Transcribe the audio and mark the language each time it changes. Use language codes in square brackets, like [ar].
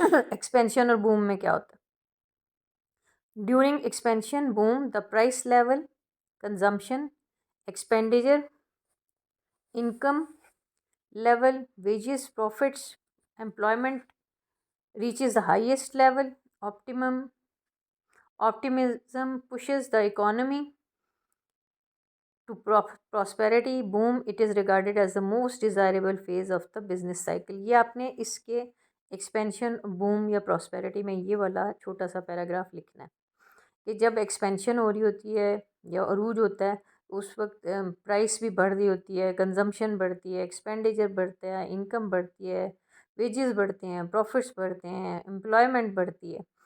[ur] Expansion اور boom میں کیا ہوتا ہے. [en] During expansion boom the price level, consumption, expenditure, income level, wages, profits, employment reaches the highest level. Optimism pushes the economy to prosperity. Boom, it is regarded as the most desirable phase of the business cycle. [ur] یہ آپ نے اس کے expansion boom یا prosperity میں یہ والا چھوٹا سا پیراگراف لکھنا ہے کہ جب ایکسپینشن ہو رہی ہوتی ہے یا عروج ہوتا ہے اس وقت پرائس بھی بڑھ رہی ہوتی ہے، کنزمپشن بڑھتی ہے، ایکسپینڈیچر بڑھتا ہے، انکم بڑھتی ہے، ویجز بڑھتے ہیں، پروفٹس بڑھتے ہیں، امپلائمنٹ بڑھتی ہے.